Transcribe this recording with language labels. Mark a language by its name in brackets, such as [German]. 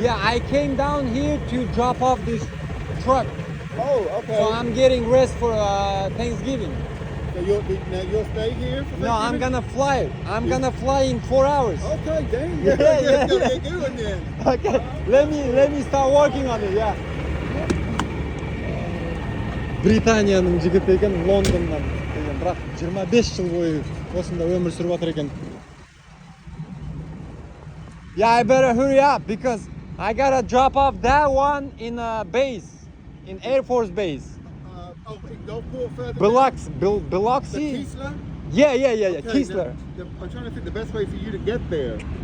[English] Yeah, I came down here to drop off this truck. Oh, okay. So I'm getting rest for Thanksgiving. So you'll stay here for No, I'm Thanksgiving? gonna fly. I'm gonna fly in 4 hours. Okay, dang. Yeah, yeah. Go get going then. Okay, let me start working on it. Yeah. [Kazakh] Британияның жігіті екен, Лондоннан деген, бірақ 25 жыл бойы осында өмір сүріп жатыр екен. [English] Yeah, I better hurry up because I gotta drop off that one in a base, in Air Force Base. In Gulfport further Biloxi. down? The Keesler? Yeah, Okay, Keesler. I'm trying to think the best way for you to get there.